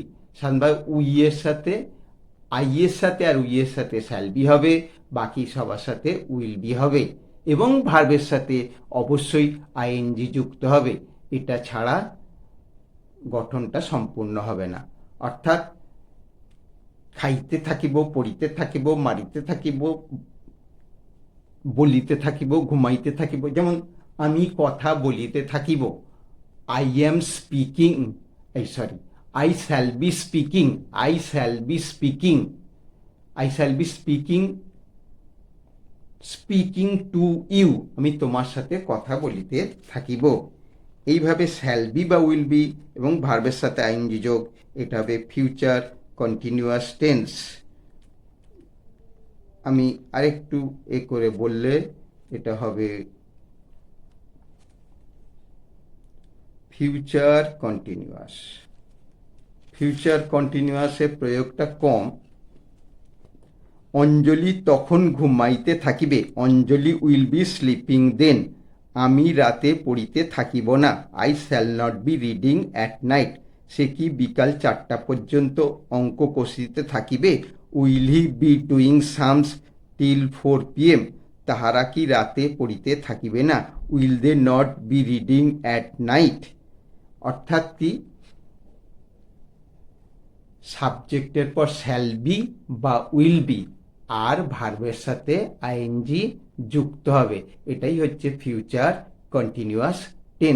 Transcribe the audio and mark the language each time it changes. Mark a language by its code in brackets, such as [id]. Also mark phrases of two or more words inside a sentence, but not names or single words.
[bn] সাধারণভাবে উই এর সাথে, আই এর সাথে আর উই এর সাথে [en] shall be [bn] হবে, বাকি সবার সাথে [en] will be [bn] হবে, এবং ভার্বের সাথে অবশ্যই আইএনজি যুক্ত হবে। এটা ছাড়া গঠনটা সম্পূর্ণ হবে না। অর্থাৎ খাইতে থাকিব, পড়িতে থাকিব, মারিতে থাকিব, বলিতে থাকিব, ঘুমাইতে থাকিব। যেমন আমি কথা বলিতে থাকিব, [en] I am speaking, I shall be speaking, I shall be speaking, I shall be speaking, speaking to you, [bn] আমি তোমার সাথে কথা বলিতে থাকিব। এইভাবে [en] shall be [bn] বা [en] will be [bn] এবং ভার্বের সাথে আইএনজি যোগ, এটা হবে [en] future continuous tense. [bn] আমি আরেকটু করে বললে এটা হবে [en] future continuous. future continuous [bn] প্রয়োগটা কম। অঞ্জলি তখন ঘুমাইতে থাকিবে, [en] Anjali will be sleeping then. [bn] আমি রাতে পড়িতে থাকিব না, [en] I shall not be reading at night. [bn] সে কি বিকাল 4টা পর্যন্ত অঙ্ক কষিতে থাকিবে, [en] Will he be doing sums till 4 PM. [bn] তাহারা কি রাতে পড়িতে থাকিবে না, [en] Will they not be reading at night. [bn] অর্থাৎ কি, সাবজেক্টের পর [en] shall be [bn] বা [en] will be [bn] আর ভার্বের সাথে আইএনজি যুক্ত হবে, এটাই হচ্ছে [en] future continuous tense.